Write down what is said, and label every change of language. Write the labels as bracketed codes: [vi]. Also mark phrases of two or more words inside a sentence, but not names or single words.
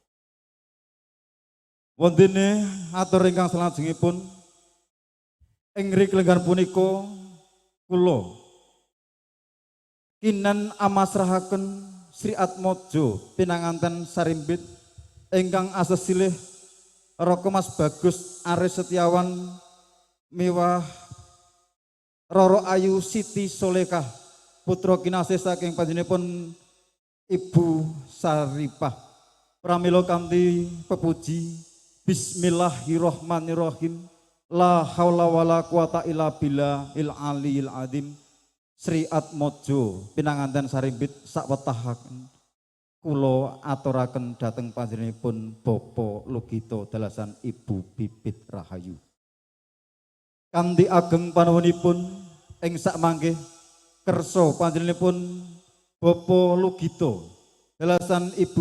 [jv] Wontene atur ingkang salajengipun ing riklengan punika kula kinan amasrahaken Sri Atmaja pinanganten sarimbit ingkang asesilih Raka Mas Bagus Aris Setiawan miwah Roro Ayu Siti Solekah putra kinasih saking panjenenganipun Ibu Saripah. Pramila kanthi pepuji Bismillahirrahmanirrahim. [ar] لا حول ولا قوة إلا بالله العلي العظيم. [jv] Sri Atmaja pinanganten sarimbit sawetahaken kula aturaken dhateng panjenenganipun Bapa Lugito dalasan Ibu Bibit Rahayu. Kanthi ageng panuwunipun ing sakmangke kersa panjenenganipun Bapa Lugito dalasan Ibu